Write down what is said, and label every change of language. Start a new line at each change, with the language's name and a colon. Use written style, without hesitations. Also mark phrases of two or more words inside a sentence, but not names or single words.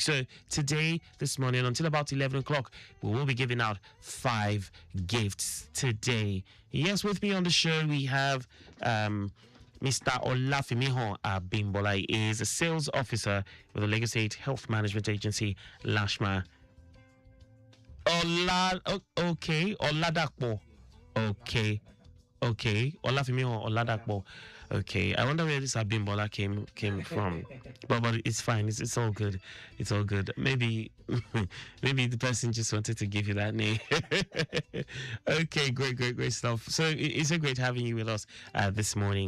English: So this morning, until about 11 o'clock, we will be giving out 5 gifts today. Yes, with me on the show, we have Mr. Olafimiho Abimbola. He is a sales officer with the Lagos State Health Management Agency, LASHMA. Oladakpo. Okay. Olafimiho Oladakpo. Okay. I wonder where this Abimbola came from. But it's fine. It's all good. It's all good. Maybe the person just wanted to give you that name. Okay, great stuff. So it's so great having you with us this morning.